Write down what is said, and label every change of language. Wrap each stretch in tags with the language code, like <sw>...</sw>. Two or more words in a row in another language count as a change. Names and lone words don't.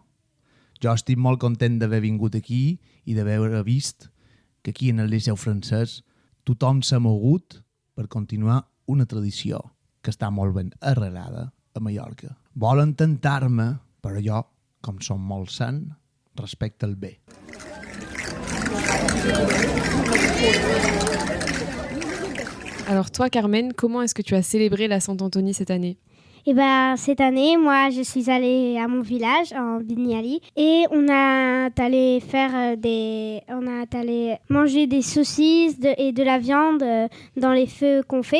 <ca>Jo estic molt content d'haver vingut aquí i d'haver vist que aquí en el Liceu francès tothom s'ha mogut per continuar una tradició que està molt ben arrelada a Mallorca. Volen tentar-me, però jo, com som molt sant, respecte el bé.</ca> <fr>Alors toi, Carmen, comment est-ce que tu as célébré la Saint-Anthony cette année ? Et ben cette année, moi, je suis allée à mon village en Bignali et on a allé manger des saucisses et de la viande dans les feux qu'on fait.</fr>